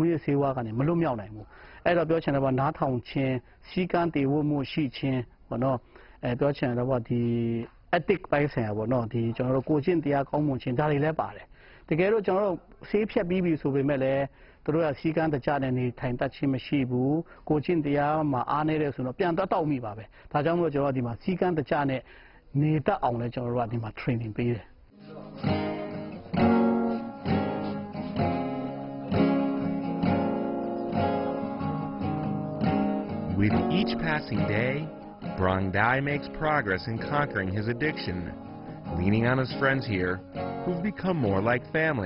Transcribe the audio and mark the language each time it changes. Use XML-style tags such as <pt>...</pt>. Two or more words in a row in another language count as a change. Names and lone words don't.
<my>ရစေဝါကနေမလွတ်မြောက်နိုင်ဘူးအဲ့တော့ပြောချင်တယ်ပေါ့နားထောင်ခြင်းစီကံတည်ဝတ်မှုရှိခြင်းပေါ့နော်ပြောချင်တယ်ပေါ့ဒီ ethic ပိုင်းဆိုင်ရာပေါ့နော်ဒီကျွန်တော်တို့ကိုကျင့်တရားကောင်းမွန်ခြင်းဒါတွေလည်းပါတယ်တကယ်တော့ကျွန်တော်တို့ဆေးဖြတ်ပြီးပြီဆိုပေမဲ့လည်းသူတို့ကစီကံတကြတဲ့နေထိုင်တတ်ခြင်းမရှိဘူးကိုကျင့်တရားမှာအားနည်းတယ်ဆိုတော့ပြန်တောက်မိပါပဲဒါကြောင့်မို့ကျွန်တော်တို့ဒီမှာစီကံတကြနဲ့နေတတ်အောင်လည်းကျွန်တော်တို့ကဒီမှာ training ပေးတယ်</my> <en>With each passing day, Brang Dai makes progress in conquering his addiction, leaning on his friends here, who've become more like family.</en>